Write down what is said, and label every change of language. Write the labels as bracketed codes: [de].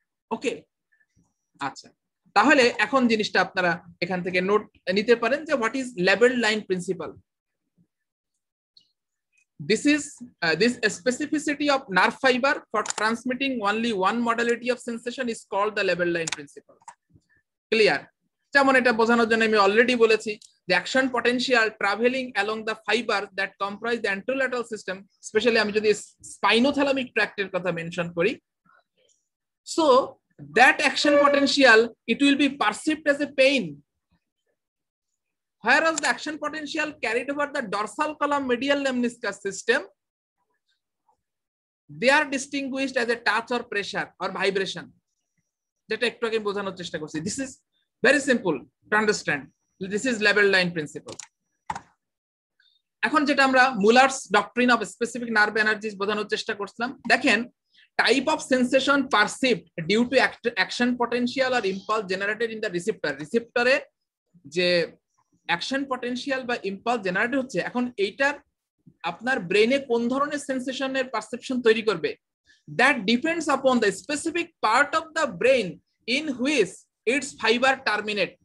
[bn] ওকে, আচ্ছা, তাহলে এখন জিনিসটা আপনারা এখান থেকে নোট নিতে পারেন যে [en] What is labelled line principle. This specificity of nerve fiber for transmitting only one modality of sensation is called the level line principle. Clear? [bn] যেমন এটা বোঝানোর জন্য আমি অলরেডি বলেছি [en] the action potential traveling along the fibers that comprise the anterolateral system, especially [bn] আমি যদি [en] spinothalamic tract [bn] এর কথা মেনশন করি, [en] so that action potential it will be perceived as a pain, whereas the action potential carried over the dorsal column medial lemniscus system, they are distinguished as a touch or pressure or vibration. [bn] যেটা একটু আগে বোঝানোর চেষ্টা করছি। [en] This is very simple to understand. This is level line principle. [bn] এখন যেটা আমরা [en] Muller's doctrine of specific nerve energies [bn] বোঝানোর চেষ্টা করছিলাম, দেখেন [en] type of sensation perceived due to action potential or impulse generated in the receptor. [bn] রিসেপ্টরে যে অ্যাকশন পটেনশিয়াল বা impulse generate হচ্ছে, এখন এইটার আপনার ব্রেনে কোন ধরনের সেন্সেশনের পারসেপশন তৈরি করবে, [en] That depends upon the specific part of the brain in which its fibre terminate.